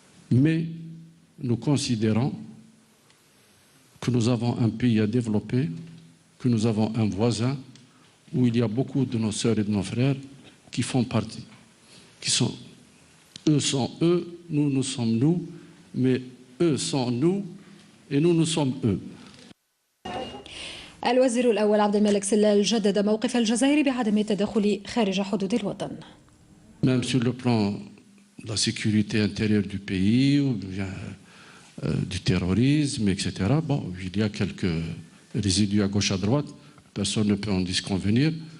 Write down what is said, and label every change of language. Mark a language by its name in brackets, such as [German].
[French] Mais nous considérons que nous avons un pays à développer, que nous avons un voisin où il y a beaucoup de nos sœurs et de nos frères qui font partie, eux sont eux, nous sommes nous, mais eux sont nous et nous sommes eux. [Arabic] الوزير الأول عبد الملك سلال جدد موقف الجزائر بعدم التدخل خارج حدود الوطن. [French] Même sur le plan de la sécurité intérieure du pays, ou bien du terrorisme, etc. Bon, il y a quelques résidus à gauche à droite, personne ne peut en disconvenir.